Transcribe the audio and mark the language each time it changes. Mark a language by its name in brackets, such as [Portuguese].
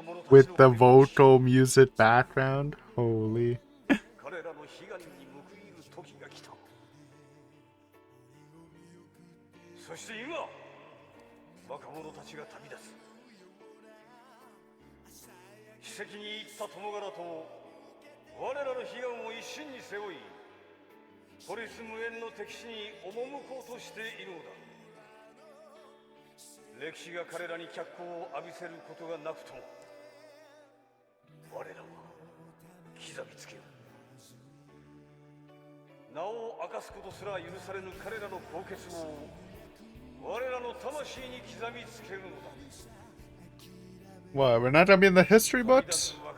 [English] With the vocal music background, holy. [Japanese] 彼らの悲願に報いる時が来た。そして今、若者たちが旅立つ。奇跡に行った友柄と我らの悲願を一身に背負い、ポリス無縁の敵地に赴こうとしているのだ。歴史が彼らに脚光を浴びせることがなくとも我らは刻みつける。名を明かすことすら許されぬ彼らの高潔を我らの魂に刻みつけるのだ。 [English] What, we're not gonna be in the history books?